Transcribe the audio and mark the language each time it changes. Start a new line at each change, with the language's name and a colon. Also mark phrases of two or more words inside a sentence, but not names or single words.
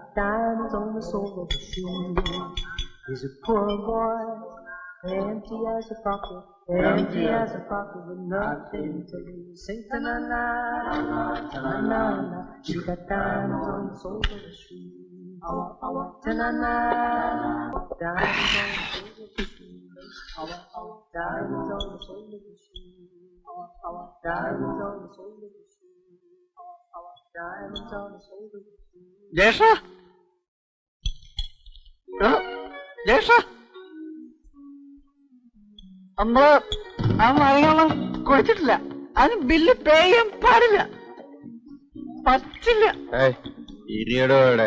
English: Diamonds on the sole of her shoe. He's a poor boy, empty as a pocket, empty as a pocket with nothing to lose. Sing ta-na-na, ta-na-na, she got diamonds on the sole of her shoe. Ta-na-na, diamonds on the sole of her shoe. Diamonds on the sole of her shoe. Diamonds on the sole of her shoe. Diamonds on the sole of her shoe.
Malayalam: ജേഷ ജേഷ നമ്മള് ആ നാരങ്ങളും കുടിച്ചിട്ടില്ല. അതിന്
English: bill pay
Malayalam: ചെയ്യാൻ പാടില്ല. പറ്റില്ല. ഇരിയടോ ഇവിടെ.